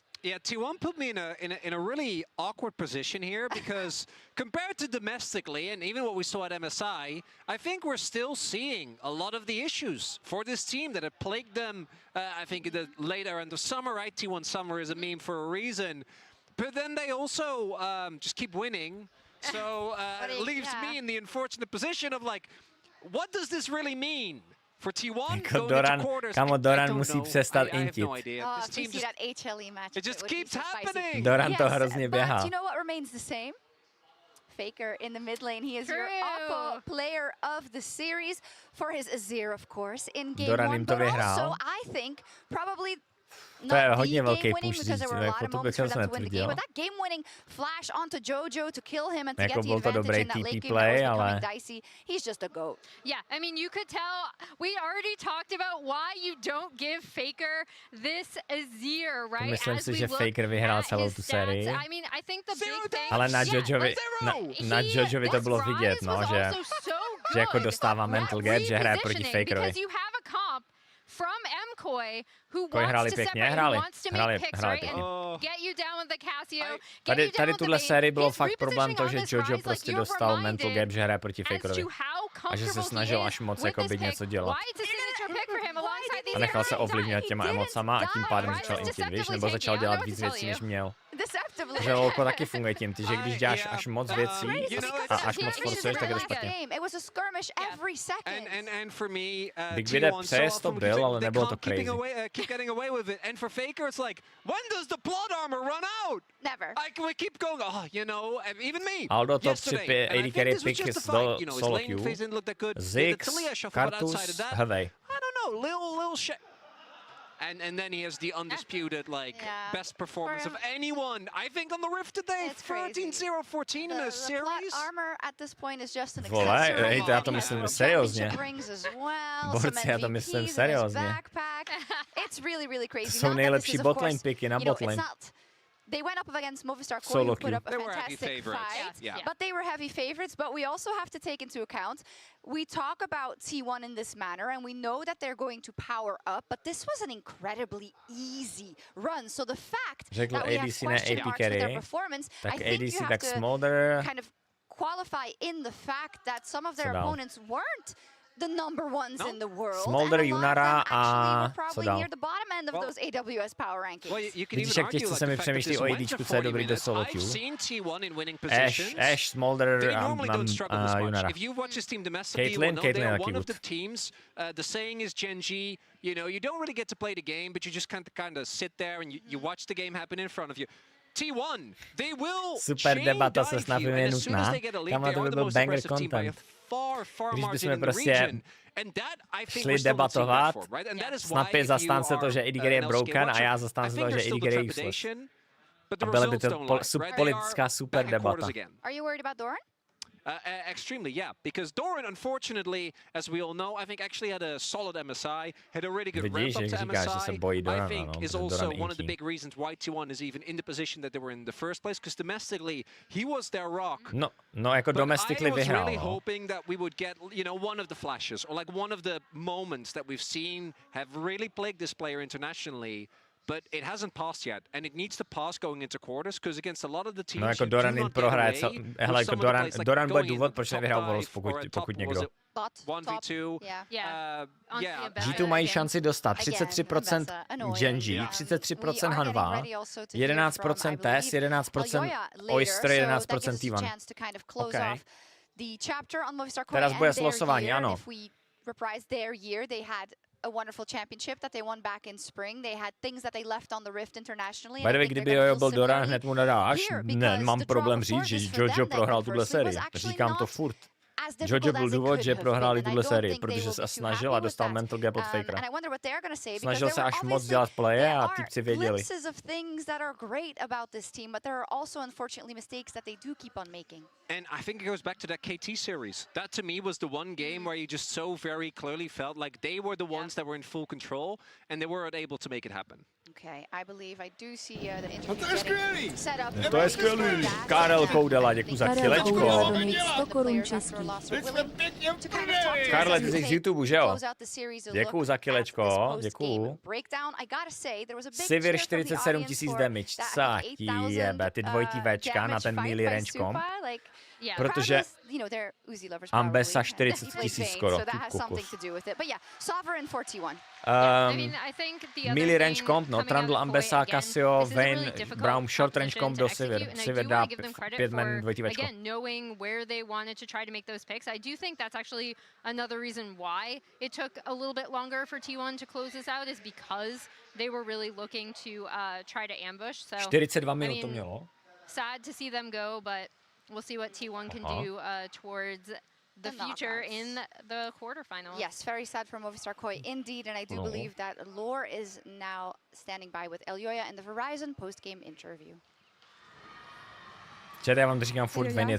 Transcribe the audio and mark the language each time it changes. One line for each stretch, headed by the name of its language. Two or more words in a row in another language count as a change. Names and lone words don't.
English: Yeah, T1 put me in a really awkward position here because compared to domestically and even what we saw at MSI, I think we're still seeing a lot of the issues for this team that have plagued them, I think, in the later end of summer, right? T1 summer is a meme for a reason. But then they also just keep winning. So it leaves me in the unfortunate position of like, what does this really mean? For T1,
Czech: Doran musí přestat intit.
English: It just keeps happening.
Czech: Doran to hrozně běhá.
English: But you know what remains the same? Faker in the mid lane. He is your Oppo player of the series for his Azir, of course, in game 1. But also, I think, probably
Czech: to je hodně velký push, jako to bych se netvrdil.
English: But that game-winning flash onto Jojo to kill him and to get the
Czech: byl to dobrý
English: advantage in that late TP game play, that was ale becoming dicey. He's just a goat. Yeah, I mean, you could tell, we already talked about why you don't give Faker this Azir, right?
Czech: Myslím si, že Faker vyhrál celou tu sérii.
English: I mean, I think the big thing...
Czech: Ale na Jojovi to bylo vidět, no, že jako dostává
English: mental gap,
Czech: že hraje proti Fakerovi.
English: From MKOI, who wants to separate, who wants to make picks, right, and get you down with the Casio,
Czech: Tady tuhle sérii bylo fakt problém to, že Jojo prostě dostal
English: mental gap,
Czech: že hraje proti Fakerovi. A že se snažil až moc jako být něco dělat. A nechal se ovlivňovat těma emocama a tím pádem začal intit, víš, nebo začal dělat víc věcí, než měl. Že lolko taky funguje tím, že když děláš až moc věcí a až moc forcuješ, tak je to špatně. Big Vide přejezd to byl, ale nebylo to crazy.
English: Keep getting away with it. And for Faker, it's like, when does the plot armor run out? Never. We keep going, you know, even me.
Czech: Aldo
English: top 3 AD carry pick
Czech: do
English: solo queue.
Czech: Ziggs, Kartus, Hevej.
English: I don't know, little shit. And then he has the undisputed, like, best performance of anyone, I think, on the Rift today. 13-0-14 in a series. The plot armor at this point is just an accessory.
Czech: Já to myslím seriózně. Borci, já to myslím seriózně.
English: It's really, really crazy.
Czech: To jsou nejlepší botlane picky na botlane.
English: They went up against Movistar Core, who put up a fantastic fight, but they were heavy favorites. But we also have to take into account, we talk about T1 in this manner, and we know that they're going to power up, but this was an incredibly easy run. So the fact that we have question marks with their performance, I think you have to kind of qualify in the fact that some of their opponents weren't the number ones in the world.
Czech: Smolder, Junara a co dál?
English: Near the bottom end of those AWS power rankings.
Czech: Vidíš, jak těžce se mi přemýšlí o ADčku, co je dobrý do
English: solo queue.
Czech: Ash, Smolder a Junara. Caitlyn taky good.
English: The saying is Gen G, you know, you don't really get to play the game, but you just kind of sit there and you watch the game happen in front of you. T1, they will
Czech: super debata se snad je nutná. Kam to by byl
English: banger content.
Czech: Když bychom prostě šli debatovat, snad je zastánce to, že Ediger je broken a já zastánce to, že Ediger je useless. A byla by to politická super debata.
English: Are you worried about Doran? Extremely, yeah, because Doran, unfortunately, as we all know, I think actually had a solid MSI, had a really good ramp up to MSI. I think is also one of the big reasons why T1 is even in the position that they were in the first place, because domestically, he was their rock.
Czech: No, jako domestically vyhrál.
English: I was really hoping that we would get, you know, one of the flashes, or like one of the moments that we've seen have really plagued this player internationally. But it hasn't passed yet, and it needs to pass going into quarters, because against a lot of the teams,
Czech: no, jako Doran jim prohraje, hele, jako Doran bude důvod, proč nevyhrál Volos, pokud někdo. 1v2. G2 mají šanci dostat 33% Genji, 33% Hanwha, 11% TES, 11% Oyster, 11% T1. Okay. Teraz bude slosování, ano.
English: A wonderful championship that they won back in spring. They had things that they left on the Rift internationally. By the way,
Czech: kdyby Jojo byl Doran, hned mu nadáš. Ne, mám problém říct, že Jojo prohrál tuhle sérii. Říkám to furt. Jojo byl důvod, že prohráli tuhle sérii, protože se snažil a dostal
English: mental gap
Czech: od Fakera. Snažil se až moc dělat playe a týpci věděli.
English: And I think it goes back to that KT series. That to me was the one game where you just so very clearly felt like they were the ones that were in full control and they weren't able to make it happen. Okay, I believe I do see the interview set up.
Czech: To je skvělý. Karel Koudela, děkuji za kilečko. Karle, ty jsi z YouTube, že jo? Děkuji za kilečko, děkuji. Sivir 47 000 damage, co ti jebe, ty dvojitý Včka na ten melee range comp. Protože Ambessa 40 000 skoro, ty kukus.
English: Melee range comp,
Czech: no, Trundle, Ambessa, Cassio, Vayne, Braum,
English: short range comp
Czech: do Sivir. Sivir dá 5 men dvojitý Včko.
English: Again, knowing where they wanted to try to make those picks, I do think that's actually another reason why it took a little bit longer for T1 to close this out is because they were really looking to try to ambush. So
Czech: 42 minut to mělo.
English: Sad to see them go, but we'll see what T1 can do towards the future in the quarterfinals. Yes, very sad for Movistar KOI indeed, and I do believe that Lore is now standing by with Elyoya in the Verizon post-game interview.
Czech: Já vám to říkám furt ven,